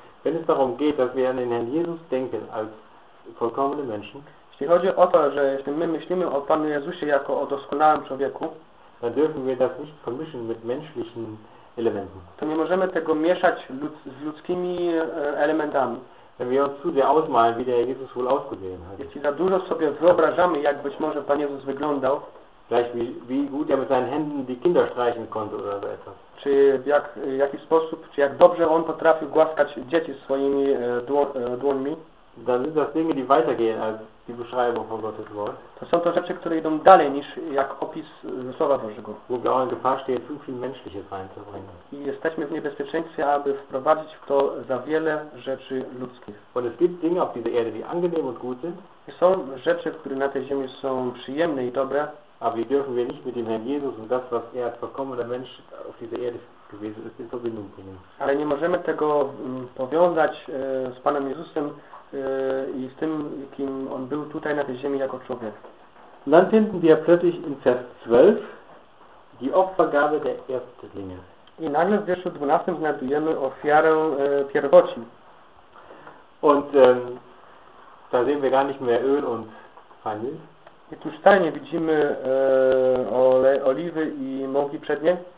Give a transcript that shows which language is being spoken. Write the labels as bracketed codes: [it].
[de] Wenn es darum geht, dass wir an den Herrn Jesus denken als vollkommene Menschen, [pl] jeśli chodzi o to, że jeśli my myślimy o Panu Jezusie jako o doskonałym człowieku, [de] dann dürfen wir das nicht vermischen mit menschlichen Elementen. [pl] To nie możemy tego mieszać z ludzkimi elementami. [de] Wenn wir uns zu sehr ausmalen, wie der Jesus wohl ausgesehen hat. [pl] Jeśli za dużo sobie wyobrażamy, jak być może Pan Jezus wyglądał, [de] wie gut er mit seinen Händen die Kinder streichen konnte oder so etwas. [pl] Czy w jaki sposób, czy jak dobrze on potrafił głaskać dzieci swoimi dłońmi, [de] dann sind das Dinge, die weitergehen als die Beschreibung von Gottes Wort. [pl] To są to rzeczy, które idą dalej niż jak opis Słowa Bożego. [de] Wo wir auch in Gefahr stehen, zu viel Menschliches reinzubringen. [pl] I jesteśmy w niebezpieczeństwie, aby wprowadzić w to za wiele rzeczy ludzkich. [de] Und es gibt Dinge auf dieser Erde, die angenehm und gut sind. [pl] I są rzeczy, które na tej ziemi są przyjemne i dobre. [de] Aber wie dürfen wir nicht mit dem Herrn Jesus und das, was als vollkommener Mensch auf dieser Erde gewesen ist, in Verbindung bringen? [pl] Ale nie możemy tego powiązać z Panem Jezusem i z tym, kim on był tutaj na tej ziemi jako człowiek. [de] Dann finden wir plötzlich in Vers 12 die Opfergabe der Erstlinge. [pl] I nagle w wierszu 12 znajdujemy ofiarę pierwocin. [de] Und da sehen wir gar nicht mehr Öl und Vanille. [pl] I tu wcale nie widzimy oliwy i mąki przednie,